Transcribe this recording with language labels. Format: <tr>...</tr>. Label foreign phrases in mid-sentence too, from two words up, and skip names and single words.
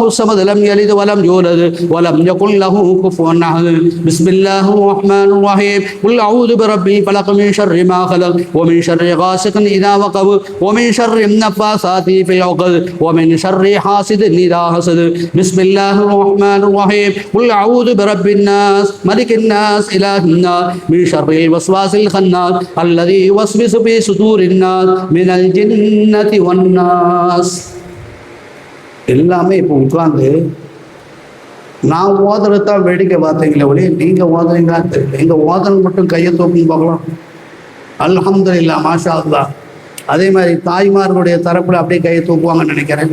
<ar>الصمد لم يلد ولم يولد ولم يكن له كفوا أحد بسم الله الرحمن الرحيم قل أعوذ برب الفلق من شر ما خلق ومن شر غاسق إذا وقب ومن شر النفاثات في العقد ومن شر حاسد إذا حسد بسم الله الرحمن الرحيم قل أعوذ برب الناس ملك الناس إله الناس من شر الوسواس الخناس الذي يوسوس في صدور الناس من الجنة والناس.</ar> <ta>எல்லாமே இப்போ உட்கார்ந்து நான் ஓதுறதான் வேடிக்கை பார்த்தீங்களே ஒளி நீங்கள் ஓதுறீங்களா தெரியல. எங்கள் ஓதல் மட்டும் கையை தூக்கும் பார்க்கலாம்.</ta> <ar>الحمد لله ما شاء الله.</ar> <ta>அதே மாதிரி தாய்மார்களுடைய தரப்பில் அப்படியே கையை தூக்குவாங்கன்னு நினைக்கிறேன்.</ta>